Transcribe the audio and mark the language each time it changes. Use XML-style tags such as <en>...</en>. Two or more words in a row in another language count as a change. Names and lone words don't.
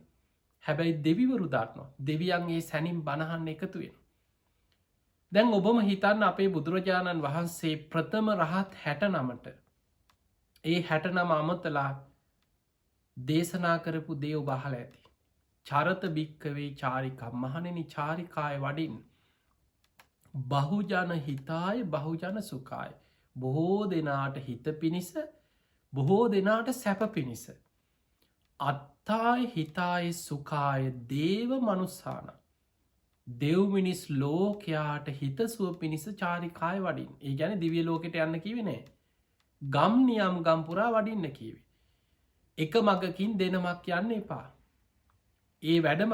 <si>හැබැයි දෙවිවරු දන්නවා. දෙවියන් ඒ සැනින් බණහන් එකතු වෙනවා. දැන් ඔබම හිතන්න අපේ බුදුරජාණන් වහන්සේ ප්‍රථම රහත් 69ට ඒ 69 අමතලා දේශනා කරපු දේ ඔබ අහලා ඇති.</si> <pi>චරත භික්කවේ චාරිකා</pi> <si>මහණෙනි චාරිකාය වඩින්</si> <pi>බහුජන හිතාය බහුජන සුඛාය</pi> <si>බොහෝ දෙනාට හිත පිණිස බොහෝ දෙනාට සැප පිණිස</si> <pi>අත්තායි හිතායි සුකාය දේව මනුස්සාන</pi> <si>දෙව්මිනිස් ලෝකයාට හිතසුව පිණිස චාරිකාය වඩින් ඒ ගැන දිවිය ලෝකට යන්න කිවෙනේ ගම් නියම් ගම්පුරා වඩින්න කීවේ එක මගකින් දෙනමක් යන්න එපා ඒ වැඩම</si>